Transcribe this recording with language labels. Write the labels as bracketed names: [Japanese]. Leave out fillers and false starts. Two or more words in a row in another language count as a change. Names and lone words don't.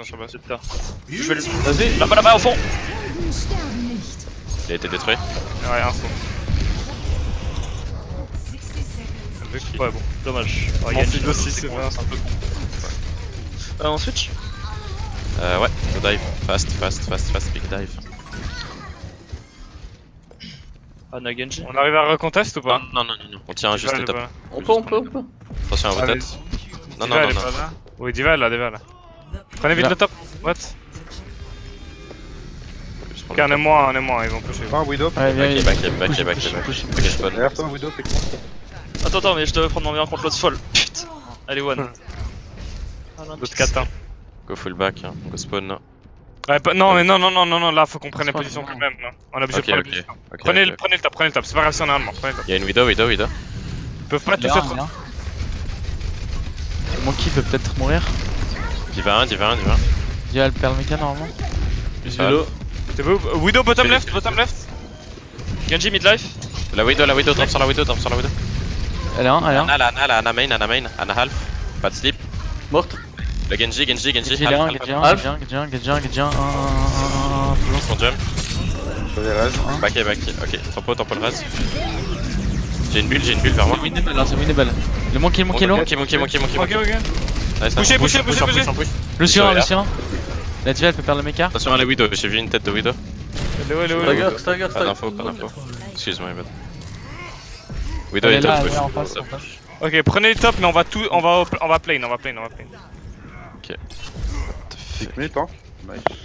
[French] Super. Je vais le. Vas-y. Là-bas, au fond. Il a été détruit. Ouais, un fond. Ouais, bon, dommage. Mon Genji, fil aussi, c'est con, vrai. un peu con. On switch. Ouais, [English] go dive. Fast, big dive. [French] Ana Genji. On arrive à recontest ou pas? Non. On tient juste Diva, le top. elle est pas- On peut. Attention à vos Allez. têtes. Non. Diva, elle est pas là. Oui, Diva est là. Prenez vite Là. le top. What? Ok, on est moins, ils vont pusher. Pas un Widow. Ouais, viens, Back. push. Ok, je spawn. Derrière toi, Widow, c'est con. Attends, mais je devais prendre mon bien contre l'autre folle. Putain. Allez, one. L'autre 4 hein. [English] Go full back, hein. Go spawn. [French] Ouais, non, mais non, là faut qu'on prenne les positions quand même. Là. On a obligé de Ok, prendre ok. les positions. Ok, Prenez ok. le top, c'est pas grave si on a un allemand. Prenez le top. Il y a une Widow. Ils peuvent pas Il est tout un, faire. il est un. Monkey peut peut-être mourir. Diva 1. Il y a le Pearl Mecha normalement. Genji low. T'es beau? [English] Widow bottom left. [French] Genji midlife. La Widow, drop sur la Widow. Elle est un. Ana main, Ana half. Pas de slip. Morte. Le Genji, Genji il est un. Half. Genji un. Son jump. les restes. Backé. Ok, tempo le reste. J'ai une bulle vers moi. C'est winnable là, c'est winnable. Le monkey low. Monkey. Ok. Nice, Bougez. push. Le sur là. 1. La diva elle peut perdre le mecha. Attention à la Widow, j'ai vu une tête de Widow. Stagger. Pas d'info. Excuse-moi, bad. Widow Elle est est là, top. ouais, en face. Ok, prenez les tops, mais on va plane. [English] Pick mid, hein. Nice.